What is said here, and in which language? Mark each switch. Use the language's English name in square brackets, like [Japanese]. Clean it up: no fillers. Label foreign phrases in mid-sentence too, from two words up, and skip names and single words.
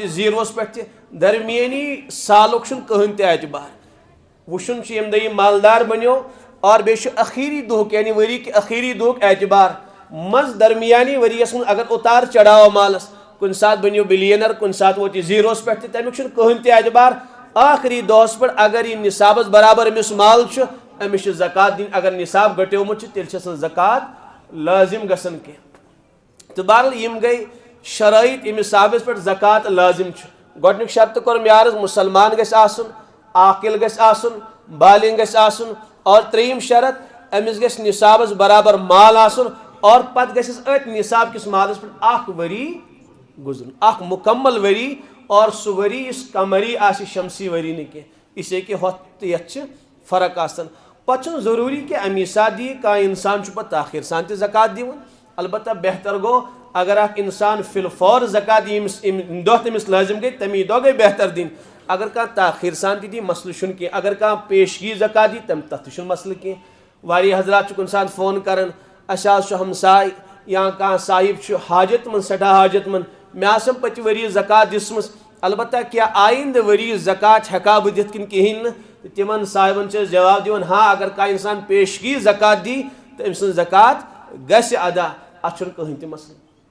[Kashmiri] یہِ زیٖروس پٮ۪ٹھ تہِ درمیٲنی سالُک چھُنہٕ کٕہٕنۍ تہِ اعتبار وٕچھُن چھُ ییٚمہِ دۄہ یہِ مالدار بنیو اور بیٚیہِ چھُ ٲخری دۄہُک یعنی ؤری کہِ ٲخری دۄہُک اعتبار منٛز درمیانی ؤریس منٛز اگر اُتار چڑاو مالس کن سات بنیو بلینر کن سات ووت زیروس پہ تمیک کہین تہ اعتبار آخری دہس پہ اگر یہ نصابس برابر امس مال امس زکات دن اگر نصاب گٹیومت تیل زکات لازم گسن کی تو بہرحال یم گئی شرائط امس صاحبس پہ زکات لازم گۄڈنیُک شرط کور مےٚ عرض مسلمان گژھِ آسُن عاقل گژھِ آسُن بالغ گژھِ آسُن اور ترٛیٚیِم شرط أمِس گژھِ نصابس برابر مال آسُن اور پتہٕ گژھٮ۪س أتھۍ نصاب کِس مالس پٮ۪ٹھ اکھ ؤری گُزرُن اکھ مکمل ؤری اور سُہ ؤری یُس قمری آسہِ شمسی ؤری نہٕ کینٛہہ [Urdu] اس لیے کہ [Kashmiri] ہۄتھ تہٕ یتھ چھِ فرق آسان پتہٕ چھُنہٕ ضروٗری کہ امی ساتہٕ دِیہِ کانٛہہ انسان چھُ پتہٕ تاخیر سان تہِ زکات دِوان البتہ بہتر گوٚو اگر اکھ انسان [Arabic] فی الفور [Kashmiri] زکات ییٚمِس دۄہ تٔمِس لٲزم گٔے تمی دۄہ گٔے بہتر دِنۍ اگر کانٛہہ تاخیر سان تہِ دی مسلہٕ چھُنہٕ کینٛہہ اگر کانٛہہ پیشگی زکات دی تتھ تہِ چھُنہٕ مسلہٕ کینٛہہ واریاہ حضرات چھِ کُنہِ ساتہٕ فون کران اَسہِ حظ چھُ ہمساے یا کانٛہہ صاحب چھُ حاجت منٛد سٮ۪ٹھاہ حاجت منٛد مےٚ آسن پٔتمہِ ؤری زکات دِژمٕژ البتہ کیٛاہ آیندٕ ؤری زکات ہٮ۪کا بہٕ دِتھ کِنہٕ کِہیٖنۍ نہٕ تہٕ تِمن صاحبن چھِ أسۍ جواب دِوان ہاں اگر کانٛہہ انسان پیشگی زکات دی تہٕ أمۍ سٕنٛز زکات گژھِ ادا اتھ چھُنہٕ کٕہٕنۍ تہِ مسلہٕ